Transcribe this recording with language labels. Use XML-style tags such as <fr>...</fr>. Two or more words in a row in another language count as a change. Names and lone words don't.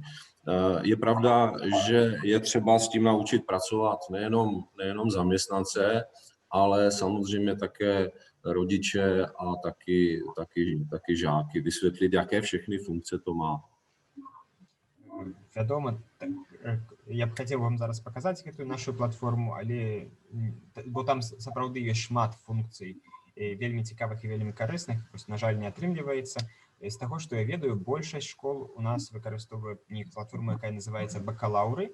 <cs>Je pravda, že je třeba s tím naučit pracovat nejenom zaměstnance, ale samozřejmě také rodiče a taky žáky, vysvětlit, jaké všechny funkce to má.</cs> <be>Вядома, я б хацеў вам зараз паказаць гэтую нашу платформу, але бо там сапраўды ёсць шмат функцый вельмі цікавых і вельмі карысных, просто, на жаль, не атрымліваецца. З таго, што я ведаю, большасць школ у нас выкарыстоўвае платформу, якая называецца бакалаўры.</be>